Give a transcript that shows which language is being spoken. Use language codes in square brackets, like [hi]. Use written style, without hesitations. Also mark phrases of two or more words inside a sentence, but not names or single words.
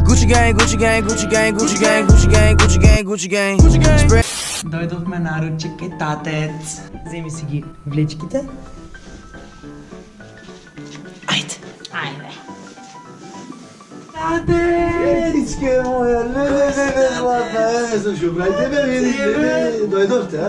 [en] gang, Gucci gang, Gucci gang, Gucci gang, Gucci gang, Gucci gang, Gucci gang, Gucci gang. Spread. [bg] Дойдохме на ручек и татец. Вземи си ги влечките. Айде. [mk] Ајде. Татечке моја, не, златна, слушай, брајте ме, видите, дојдовте, а?